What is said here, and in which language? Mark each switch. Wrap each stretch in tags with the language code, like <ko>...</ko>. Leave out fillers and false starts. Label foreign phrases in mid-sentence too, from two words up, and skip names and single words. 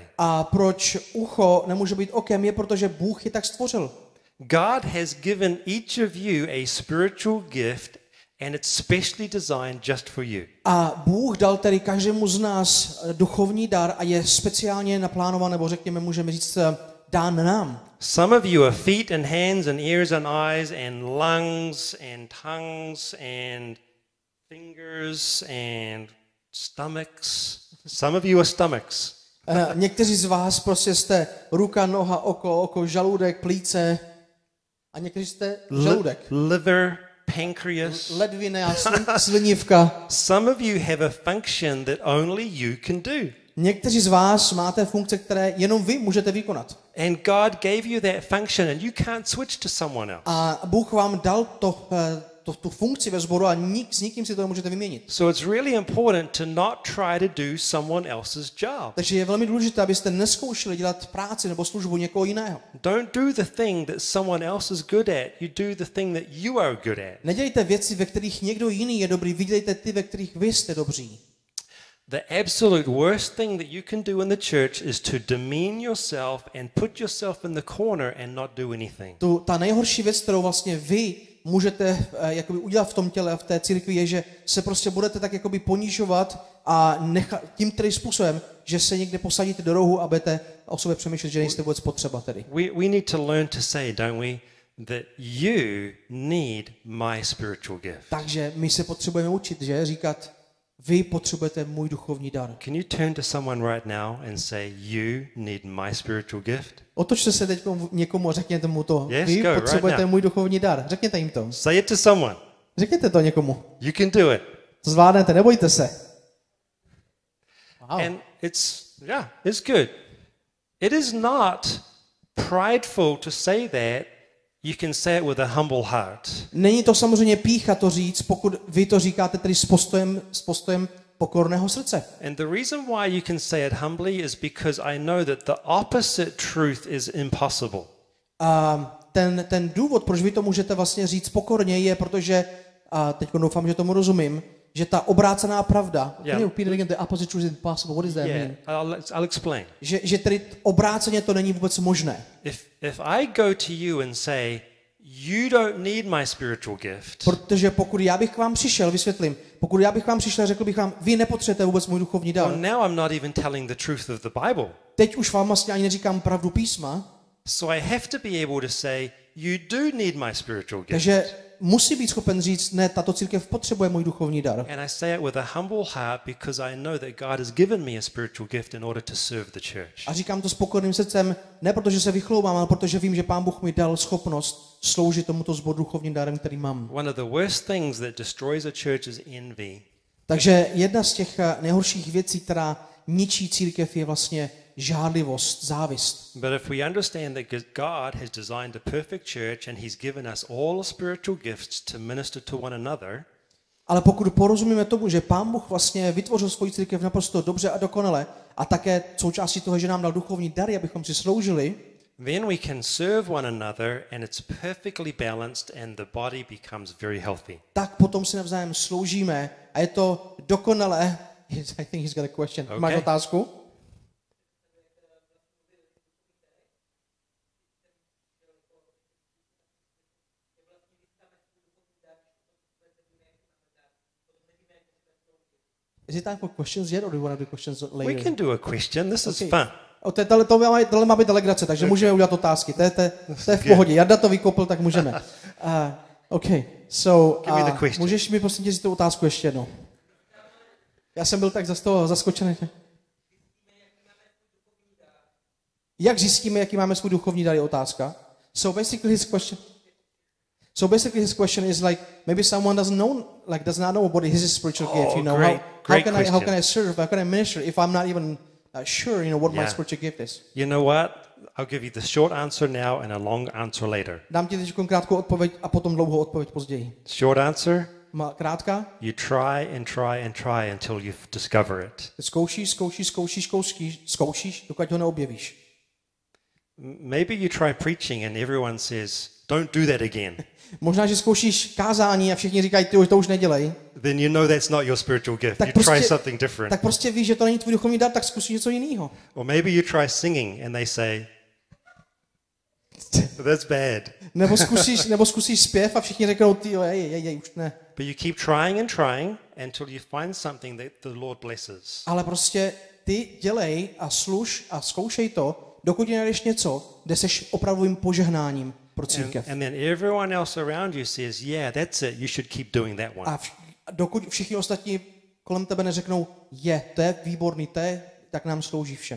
<cs>A proč ucho nemůže být okem, je protože Bůh je tak stvořil.</cs> <en>God has given each of you a spiritual gift and it's specially designed just for you.</en> <cs>A Bůh dal tedy každému z nás duchovní dar a je speciálně naplánovan, nebo řekněme, můžeme říct, dán nám.</cs> <en>Some of you are feet and hands and ears and eyes and lungs and tongues and fingers and stomachs. Some of you are stomachs.</en> <cs>Někteří z vás prostě jste ruka, noha, oko, žaludek, plíce a někteří jste žaludek.</cs> <en>Liver, pancreas.</en> <cs>Ledvina, slinivka.</cs> <en>Some of you have a function that only you can do.</en> <cs>Někteří z vás máte funkce, které jenom vy můžete vykonat.</cs> <en>And God gave you that function and you can't switch to someone else.</en> <cs>A Bůh vám dal tu funkci ve sboru a s nikým si to nemůžete vyměnit.</cs> <en>So it's really important to not try to do someone else's job.</en> <cs>Takže je velmi důležité, abyste nezkoušeli dělat práci nebo službu někoho jiného.</cs> <en>Don't do the thing that someone else is good at. You do the thing that you are good at.</en> <cs>Nedělejte věci, ve kterých někdo jiný je dobrý, vydělejte ty, ve kterých vy jste dobří.</cs> <en>The absolute worst thing that you can do in the church is to demean yourself and put yourself in the corner and not do anything.</en> <cs>Ta nejhorší věc, kterou vlastně vy můžete jakoby udělat v tom těle a v té církvi, je, že se prostě budete tak jakoby ponižovat a tím tedy způsobem, že se někde posadíte do rohu a budete o sobě přemýšlet, že nejste vůbec potřeba tedy.</cs> <en>We need to learn to say, don't we, that you need my spiritual gift.</en> <cs>Takže my se potřebujeme učit, že? Říkat, vy potřebujete můj duchovní dar.</cs> <en>Can you turn to someone right now and say, you need my spiritual gift?</en> <cs>Otočte se teď někomu a řekněte mu to.</cs> <en>Yes,</en> <cs>Vy</cs> <en>go,</en> <cs>potřebujete</cs> <en>right now.</en> <cs>můj duchovní dar. Řekněte jim to.</cs> <en>Say it to someone.</en> <cs>Řekněte to někomu.</cs> <en>You can do it.</en> <cs>To zvládnete, nebojte se.</cs> <en>Wow. And it's good. It is not prideful to say that. You can say it with a humble heart.</en> <cs>Není to samozřejmě pýcha to říct, pokud vy to říkáte tedy s postojem pokorného srdce.</cs> <en>And the reason why you can say it humbly is because I know that the opposite truth is impossible.</en> <cs>A ten důvod, proč vy to můžete vlastně říct pokorně, je, protože, a teď doufám, že tomu rozumím, že ta obrácená pravda,</cs> <en>can you repeat it again, the opposite truth is impossible, what does that mean? I'll explain.</en> <cs>Že tedy obráceně to není vůbec možné.</cs> <en>If I go to you and say, you don't need my spiritual gift.</en> <cs>Protože pokud já bych k vám přišel, vysvětlím, pokud já bych vám přišel a řekl bych vám, vy nepotřebujete vůbec můj duchovní dar.</cs> <en>Well, now I'm not even telling the truth of the Bible.</en> <cs>Teď už vám vlastně ani neříkám pravdu písma.</cs> <en>So I have to be able to say, you do need my spiritual gift.</en> <cs>Takže musí být schopen říct, ne, tato církev potřebuje můj duchovní dar.</cs> <en>And I say it with a humble heart because I know that God has given me a spiritual gift in order to serve the church.</en> <cs>A říkám to s pokorným srdcem, ne protože se vychloubám, ale protože vím, že Pán Bůh mi dal schopnost sloužit tomuto sboru duchovním darem, který mám.</cs> <en>One of the worst things that destroys a church is envy.</en> <cs>Takže jedna z těch nejhorších věcí, která ničí církev, je vlastně žádlivost, závist.</cs> <en>But if we understand that God has designed a perfect church and he's given us all spiritual gifts to minister to one another,</en> <cs>ale pokud porozumíme tomu, že Pán Bůh vlastně vytvořil svou církev naprosto dobře a dokonale a také součástí toho, že nám dal duchovní dary, abychom si sloužili,</cs> <en>then we can serve one another and it's perfectly balanced and the body becomes very healthy.</en> <cs>tak potom si navzájem sloužíme a je to dokonalé.</cs> <en>I think he's got a question. Okay.</en> <cs>Máš otázku?</cs> <en>Is it time for questions yet, or do you want to do questions later? We can do a question. This is Okay. fun.</en> <cs>Tohle má být delegace, takže můžeme udělat otázky. To je v pohodě. Jarda to vykopl, tak můžeme.</cs> <en>Okay, so Give me the question.</en> <cs>můžeš mi prosím tě říct tu otázku ještě jednou? Já jsem byl tak z toho zaskočený. Jak zjistíme, jaký máme svůj duchovní dar, je otázka.</cs> <en>So basically his question is like, maybe someone does not know what is his spiritual gift, you know. How can I serve, how can I minister if I'm not even sure, what my spiritual gift is. You know what? I'll give you the short answer now and a long answer later.</en> <cs>Dám ti teď krátkou odpověď a potom dlouhou odpověď později.</cs> <en>Short answer?</en> <cs>Krátka?</cs> <en>You try and try and try until you discover it.</en> <cs>Zkoušíš, dokud ho neobjevíš.</cs> <en>Maybe you try preaching and everyone says, don't do that again.</en> <cs>Možná, že zkoušíš kázání a všichni říkají, ty to už nedělej.</cs> <en>Then you know that's not your spiritual gift.</en> <cs>Tak</cs> <en>You try something different.</en> <cs>Tak prostě víš, že to není tvůj duchovní dar, tak zkusíš něco jiného.</cs> <en>Or maybe you try singing and they say, that's bad.</en> <cs>Nebo zkusíš zpěv a všichni řeknou, ty už ne.</cs> <en>But you keep trying and trying until you find something that the Lord blesses.</en> <cs>Ale prostě ty dělej a služ a zkoušej to, dokud najdeš něco, kde seš opravdovým požehnáním pro církev.</cs> <en>And then everyone else around you says, yeah, that's it. You should keep doing that one.</en> <cs>A dokud všichni ostatní kolem tebe neřeknou, to je výborný, tak nám slouží všem.</cs>